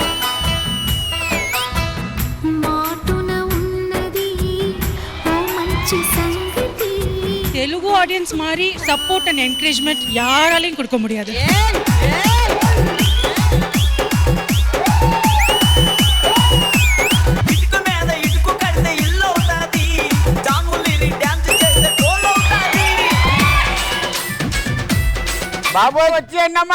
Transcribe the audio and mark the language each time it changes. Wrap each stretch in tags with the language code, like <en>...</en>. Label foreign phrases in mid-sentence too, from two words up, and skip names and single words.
<te>మాటున ఉన్నది ఓ మంచి సంగతి.</te> <ta>తెలుగు ஆடியன்ஸ் மாதிரி</ta> <en>support and encouragement</en> <ta>யாராலையும் கொடுக்க முடியாது.</ta> <te>బాబు వచ్చేయండమ్మా.</te>